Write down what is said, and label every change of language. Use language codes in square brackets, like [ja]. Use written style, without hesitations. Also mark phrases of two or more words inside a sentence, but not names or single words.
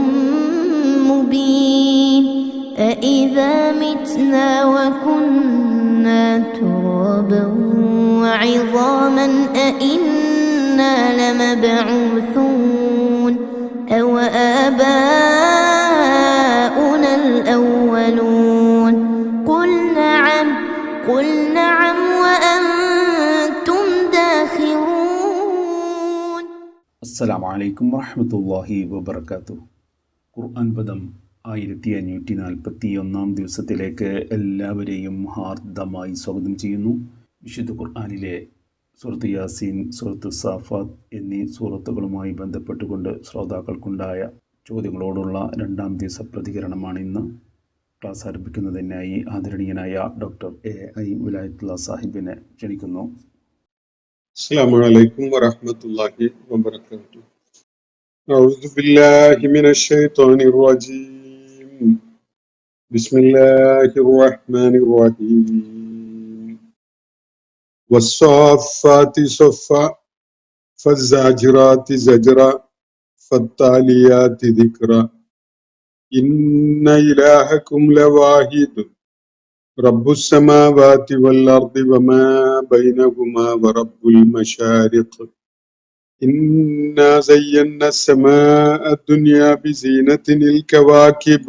[ar] مبين أإذا متنا وكنا ترابا وعظاما أإنا لمبعوثون أو آباؤنا الأولون قل نعم وأنتم داخرون. السلام عليكم ورحمة الله وبركاته. [ml] ഖുർആൻ പദം 1541 ദിവസത്തിലേക്ക് എല്ലാവരെയും ഹാർദമായി സ്വാഗതം ചെയ്യുന്നു. വിശുദ്ധ ഖുർആനിലെ സൂറത്ത് യാസീൻ, സൂറത്ത് സാഫാത്ത് എന്നീ സൂറത്തുകളുമായി ബന്ധപ്പെട്ടുകൊണ്ട് ശ്രോതാക്കൾക്കുണ്ടായ ചോദ്യങ്ങളോടുള്ള 2-ാം ദിവസ പ്രതികരണമാണ് ഇന്ന്. ക്ലാസ് ആരംഭിക്കുന്നതിനായി ആദരണീയനായ ഡോക്ടർ AI വിലായത്തുള്ള സാഹിബിനെ ക്ഷണിക്കുന്നു. [ar] السلام عليكم ورحمة الله وبركاته. أعوذ بالله من الشيطان الرجيم. بسم الله الرحمن الرحيم. والصافات صفا فالزاجرات زجرا فالتاليات ذكرا إن إلهكم لواحد رب السماوات والأرض وما بينهما ورب المشارق إنا زينا السماء الدنيا بزينة الكواكب